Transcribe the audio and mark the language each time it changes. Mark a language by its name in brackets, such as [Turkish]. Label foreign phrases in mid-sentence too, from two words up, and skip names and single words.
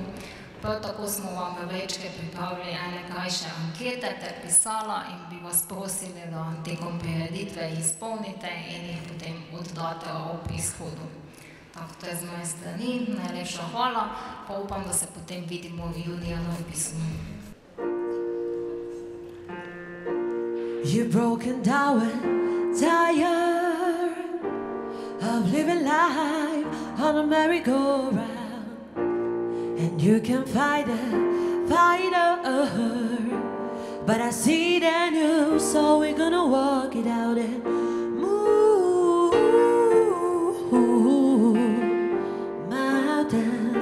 [Slovenian] Prav tako smo vam v vrečke pripravili ene krajše ankete ter pisala in bi vas prosili, da tekom prireditve izpolnite in jih potem oddate ob izhodu. Tako, to je z moje strani, najlepša hvala, pa upam, da se potem vidimo v junija na vpisu. [English] You're broken down and tired of living life on a merry-go-round. And you can fight it, but I see it in you, so we're gonna walk it out and move mountains.